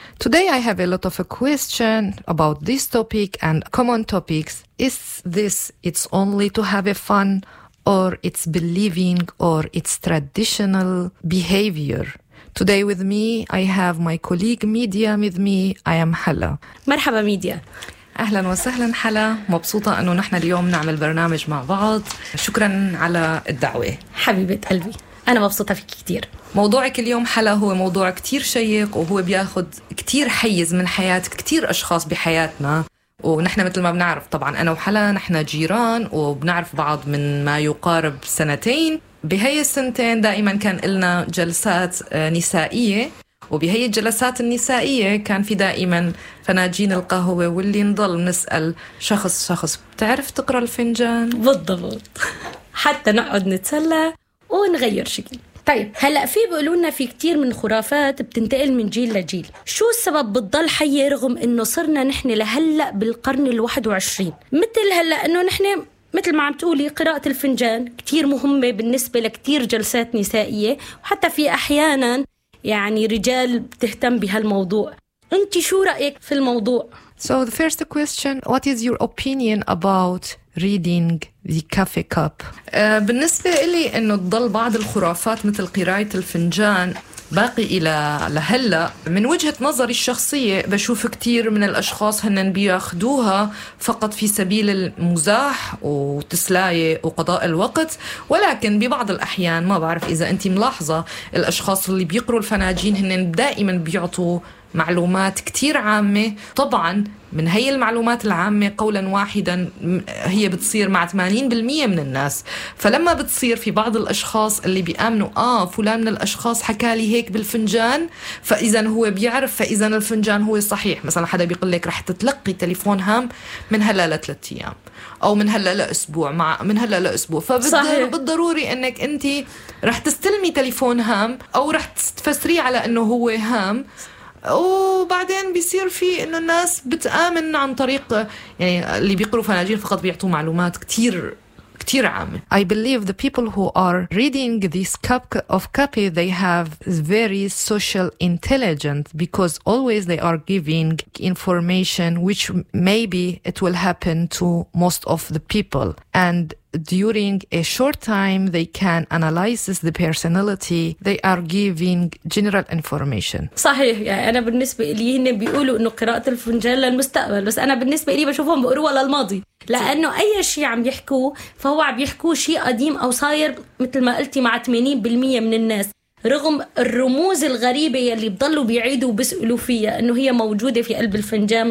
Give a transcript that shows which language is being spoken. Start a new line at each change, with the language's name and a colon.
English: Today I have a lot of a question about this topic and common topics. Is this it's only to have a fun, or it's believing, or it's traditional behavior? Today with me I have my colleague Media with me. I am Hala.
Arabic: مرحبا ميديا. اهلا وسهلا حلا، مبسوطه انه نحن اليوم نعمل برنامج مع بعض. شكرا على الدعوه. حبيبه قلبي انا مبسوطه فيك كثير. موضوعك اليوم حلا هو موضوع كثير شيق، وهو بياخذ كثير حيز من حياه كثير اشخاص بحياتنا. ونحن مثل ما بنعرف طبعا انا وحلا نحن جيران وبنعرف بعض من ما يقارب سنتين. بهي السنتين دائما كان لنا جلسات نسائيه، وبهي الجلسات النسائية كان في دائما فناجين القهوة، واللي نضل نسأل شخص شخص بتعرف تقرأ الفنجان؟ بالضبط. حتى نقعد نتسلى ونغير شكل. طيب هلأ في بيقولونا في كتير من خرافات بتنتقل من جيل لجيل، شو السبب بتضل حية رغم انه صرنا نحن لهلأ بالقرن 21؟ مثل هلأ انه نحن مثل ما عم تقولي قراءة الفنجان كتير مهمة بالنسبة لكتير جلسات نسائية، وحتى في أحياناً يعني رجال بتهتم بهالموضوع. انت شو رايك في الموضوع؟
English: So the first question, what is your opinion about reading the coffee cup?
Arabic: بالنسبه لي انه تضل بعض الخرافات مثل قراءه الفنجان باقي الى لهلا، من وجهه نظري الشخصيه بشوف كثير من الاشخاص هن بياخذوها فقط في سبيل المزاح وتسلايه وقضاء الوقت، ولكن ببعض الاحيان ما بعرف اذا انت ملاحظه الاشخاص اللي بيقروا الفناجين هن دائما بيعطوا معلومات كثير عامه. طبعا من هي المعلومات العامه قولا واحدا هي بتصير مع 80% من الناس، فلما بتصير في بعض الاشخاص اللي بيامنوا فلان من الاشخاص حكى لي هيك بالفنجان، فاذا هو بيعرف، فاذا الفنجان هو صحيح. مثلا حدا بيقول لك رح تتلقي تليفون هام من هلا لثلاث ايام، او من هلا لاسبوع، مع من هلا لاسبوع، فبالضروري انك انت رح تستلمي تليفون هام او رح تفسريه على انه هو هام، وبعدين بيصير في انه الناس بتآمن عن طريق يعني اللي بيقروا فناجين فقط بيعطوا معلومات كتير عامة.
English: I believe the people who are reading this cup of coffee, they have very social intelligence, because always they are giving information which maybe it will happen to most of the people. And during a short time, they can analyze the personality. They are giving general information.
Arabic: صحيح، يعني أنا بالنسبة لي هن بيقولوا إنه قراءة الفنجان للمستقبل، بس أنا بالنسبة لي بشوفهم بقروا للماضي، لأنه أي شيء عم يحكوا فهو عم يحكوا شيء قديم أو صاير مثل ما قلتي مع 80% من الناس، رغم الرموز الغريبة يلي بضلوا بيعيدوا وبسألوا فيها إنه هي موجودة في قلب الفنجان.